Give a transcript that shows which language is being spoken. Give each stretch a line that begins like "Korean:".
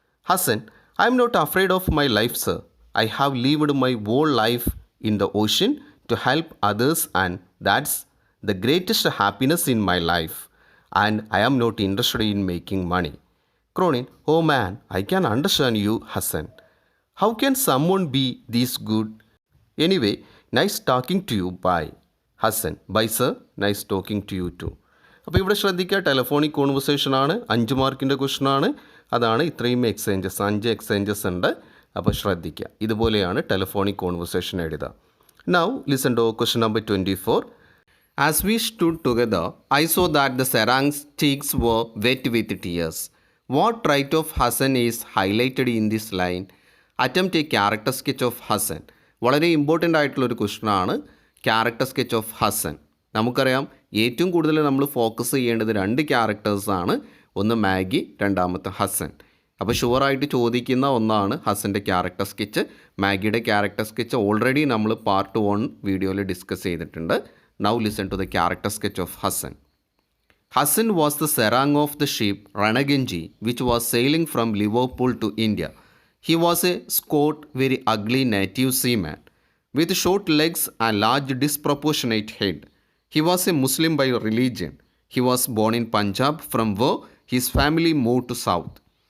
English: Hassan, I am not afraid of my life, sir. I have lived my whole life in the ocean to help others, and that's the greatest happiness in my life. And I am not interested in making money. Cronin, oh man, I can understand you, Hassan. How can someone be this good? Anyway, nice talking to you. Bye. Hassan, bye sir. Nice talking to you too.
Malayalam: അപ്പോൾ ഇവിടെ ശ്രദ്ധിക്കുക, telephonic കോൺവെർസേഷനാണ്, 5 മാർക്കിൻ്റെ ക്വസ്റ്റനാണ്. അതാണ് ഇത്രയും exchanges, 5 exchanges ഉണ്ട്. അപ്പോൾ ശ്രദ്ധിക്കുക, ഇതുപോലെയാണ് ടെലഫോണിക് കോൺവെർസേഷൻ എഴുതുക.
English: Now listen to question number 24. As we stood together, I saw that the Sarang's cheeks were wet with tears. What trait of Hassan is highlighted in this line? Attempt a character sketch of Hassan.
Malayalam: വളരെ important ആയിട്ടുള്ളൊരു ക്വസ്റ്റനാണ് character sketch of Hasan. നമുക്കറിയാം ഏറ്റവും കൂടുതൽ നമ്മൾ focus ചെയ്യേണ്ടത് 2 ക്യാരക്ടേഴ്സാണ്. ഒന്ന് Maggi, രണ്ടാമത്തെ ഹസൻ. അപ്പോൾ ഷുവറായിട്ട് ചോദിക്കുന്ന ഒന്നാണ് ഹസൻ്റെ character sketch. മാഗിയുടെ character sketch already നമ്മൾ പാർട്ട് 1 വീഡിയോയിൽ ഡിസ്കസ് ചെയ്തിട്ടുണ്ട്.
English: Now listen to the character sketch of Hassan. Hassan was the Sarang of the ship Ranaganji, which was sailing from Liverpool to India. He was a squat, very ugly native seaman, with short legs and large disproportionate head. He was a Muslim by religion. He was born in Punjab, from where his family moved to south.